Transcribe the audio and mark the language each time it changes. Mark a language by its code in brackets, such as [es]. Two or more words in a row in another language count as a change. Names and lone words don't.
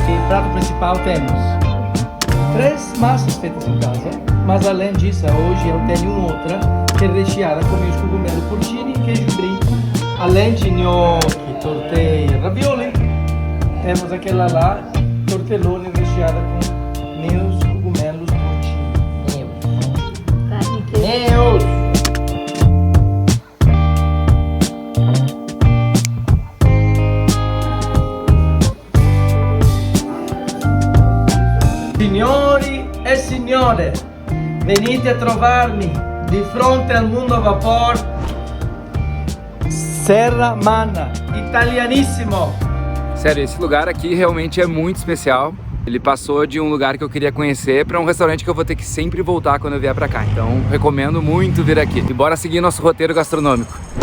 [pt] No prato principal temos 3 massas feitas em casa, mas além disso, hoje eu tenho outra que é recheada com meus cogumelos porcini e queijo brie. Além de gnocchi, tortei, ravioli, temos aquela lá, tortelloni recheada com meus cogumelos porcini. Meus! [it] Signori e signore, venite a trovarmi di fronte al Mundo a Vapor, Serra Mana, italianíssimo. [pt] Sério, esse lugar aqui realmente é muito especial. Ele passou de um lugar que eu queria conhecer para um restaurante que eu vou ter que sempre voltar quando eu vier para cá. Então, recomendo muito vir aqui. E bora seguir nosso roteiro gastronômico.